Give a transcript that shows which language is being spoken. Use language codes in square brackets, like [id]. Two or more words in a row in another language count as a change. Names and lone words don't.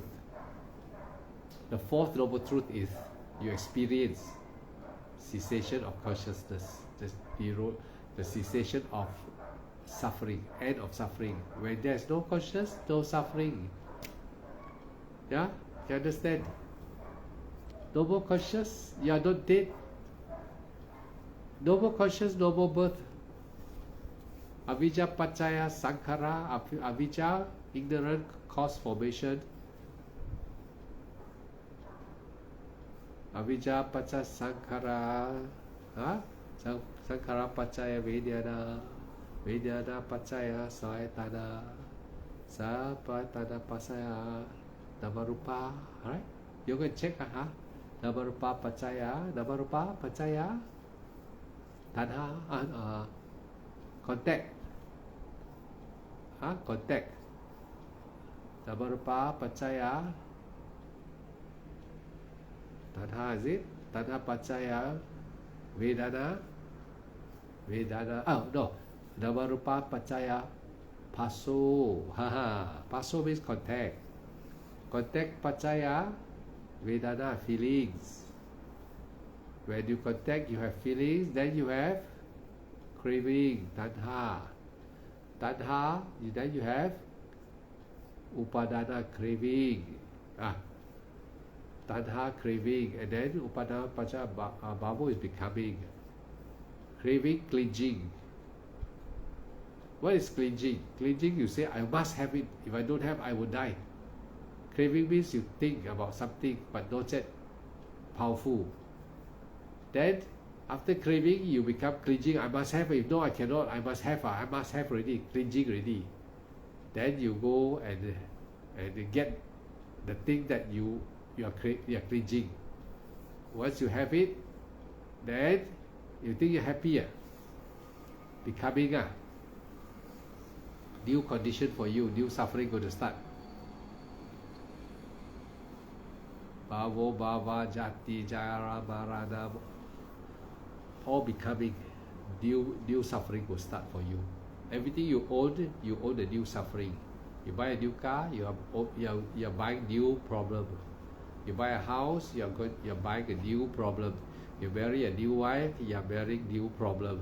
[en] The 4th noble truth is you experience cessation of consciousness, the cessation of suffering, end of suffering. When there is no consciousness, no suffering. Yeah, you understand? No more conscious, you are not dead. No more conscious, no more birth. [pi] Avijja paccaya sankhara, avijja, [en] ignorant, cause formation. [pi] Avijja paccaya sankhara, sankhara paccaya vijnana, vijnana paccaya sayatana, sayatana paccaya namarupa. [en] Alright? You can check, [pi] namarupa paccaya, namarupa paccaya tanha, [en] contact. Contact. [pi] Namarupa paccaya tanha, [en] is it? [pi] Tanha paccaya vedana. [en] Oh no, [pi] namarupa paccaya passo. [en] Passo means contact. Contact [pi] paccaya vedana, [en] feelings. When you contact, you have feelings, then you have craving, tanha. Tanha, then you have upadana, craving. Tanha, craving, and then [pi] upadana paccaya bhava [en] is becoming. Craving, clinging. What is clinging? Clinging, you say, I must have it. If I don't have, I will die. Craving means you think about something, but not yet powerful. Then, after craving, you become clinging. I must have it. If no, I cannot. I must have. I must have already. Clinging already. Then you go and get the thing that you are clinging. Once you have it, then you think you're happy. Becoming new condition for you. New suffering going to start. [pi] Bhavo, bhava, jati, jara, marana, [en] all becoming new suffering will start for you. Everything you own a new suffering. You buy a new car, you're buying new problem. You buy a house, you're buying a new problem. You marry a new wife, you're marrying new problem.